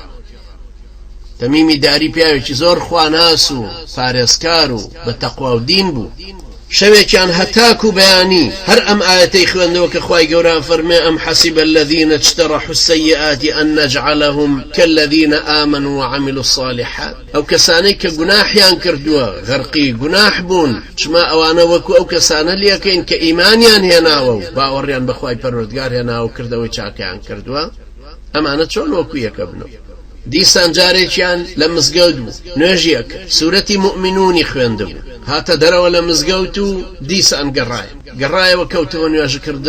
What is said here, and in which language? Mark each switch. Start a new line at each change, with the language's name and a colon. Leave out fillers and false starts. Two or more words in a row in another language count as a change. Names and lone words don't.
Central Kurdish: تەمیمی داری پیاوێکی زۆر خواناس و پارێزکار و بە تەقوا و دین بوو. شەوێکیان هەتاک و بەیانی هەر ئەم ئاەتەی خوێندەوە کە خوای گەورە فەرمێ
Arabic: ئەم حەسیبە الذین اجترحوا السیئات ئەن نەجعلهم كالذین آمنوا وعملوا الصالحات.
Central Kurdish: ئەو کەسانەی کە گوناحیان کردووە غەرقی گوناح بوون، چما ئەوانە وەکو ئەو کەسانە لێکەین کە ئیمانیان هێناوە و باوەڕیان بەخوای پەروەردگار هێناوە و کردەوەی چاکەیان کردووە، ئەمانە چۆن وەکو یەکە بنەوە. دیسان جارێکیان لە مزگەوت بوو، نوێژیەک سوورەتی مؤمنونی خوێندبوو، هاتە دەرەوە لە مزگەوت و دیسان گەڕایەوە کەوتەوە نوێژەکردن.